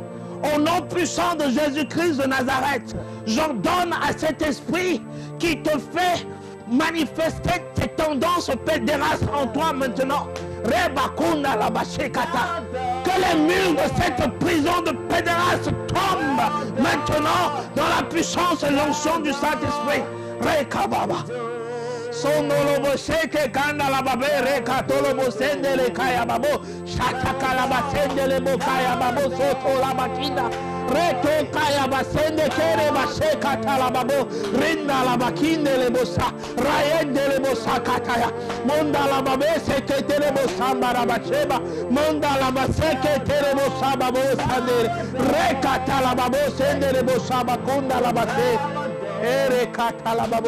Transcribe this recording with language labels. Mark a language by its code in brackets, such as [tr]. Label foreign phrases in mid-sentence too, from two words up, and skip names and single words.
[fr] Au nom puissant de Jésus-Christ de Nazareth, j'ordonne à cet esprit qui te fait manifester tes tendances pédérastes en toi maintenant. Que les murs de cette prison de pédérastes tombent maintenant dans la puissance et l'onction du Saint-Esprit. Rekababa. Sonolo sheke kanda la babere katolo bosende le kaya babo shataka la basende le bokaya babo soto la bakinda reto kaya basende kere basheka tala babo rinda la bakinde le bosa rayende le bosa kataya monda la babe seke tele bosa barabacheba monda la baseke tele bosa babo sandere rekata la babo sende le bosa bakunda la base ere kata la babo.